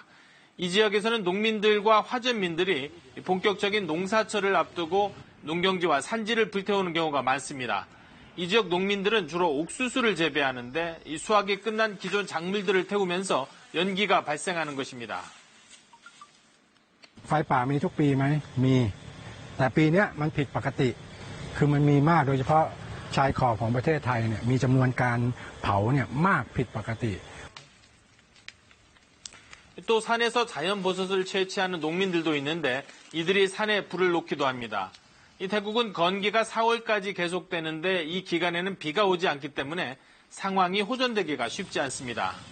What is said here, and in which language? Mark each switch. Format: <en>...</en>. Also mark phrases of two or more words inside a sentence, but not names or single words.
<ko>이 지역에서는 농민들과 화전민들이 본격적인 농사철을 앞두고 농경지와 산지를 불태우는 경우가 많습니다. 이 지역 농민들은 주로 옥수수를 재배하는데 이 수확이 끝난 기존 작물들을 태우면서 연기가 발생하는 것입니다.</ko> <th>ไฟป่ามีทุกปีไหมมีแต่ปีนี้มันผิดปกติคือมันมีมากโดยเฉพาะชายขอบของประเทศไทยเนี่ยมีจำนวนการเผาเนี่ยมากผิดปกติ</th> <ko>또 산에서 자연버섯을 채취하는 농민들도 있는데 이들이 산에 불을 놓기도 합니다. 이 태국은 건기가 4월까지 계속되는데 이 기간에는 비가 오지 않기 때문에 상황이 호전되기가 쉽지 않습니다.</ko>